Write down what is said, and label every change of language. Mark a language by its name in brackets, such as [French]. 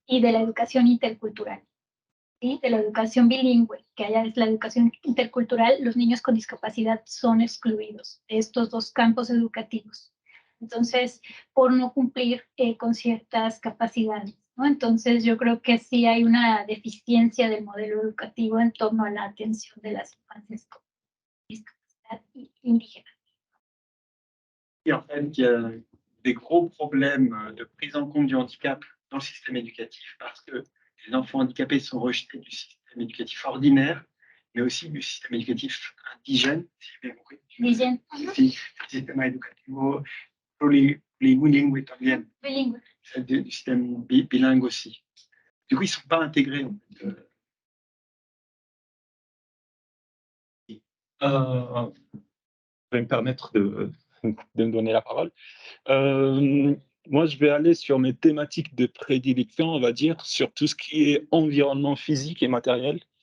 [Spanish] y de la educación intercultural, ¿sí? De la educación bilingüe, que allá es la educación intercultural, los niños con discapacidad son excluidos de estos dos campos educativos. Entonces, por no cumplir con ciertas capacidades, ¿no? Entonces, yo creo que sí hay una deficiencia del modelo educativo en torno a la atención de las infancias con discapacidad indígena. [French] Et en fait, il y a des gros problèmes de prise en compte du handicap dans le système éducatif parce que les enfants handicapés sont rejetés du système éducatif ordinaire, mais aussi du système éducatif indigène, si j'ai bien compris. Indigène. [Spanish] Sí, el sistema educativo plurilingüe también, Bilingüe. [French] du système bilingue aussi. Du coup, ils ne sont pas intégrés. En fait. Je vais me permettre de me donner la parole. Moi, je vais aller sur mes thématiques de prédilection, on va dire, sur tout ce qui est environnement physique et matériel.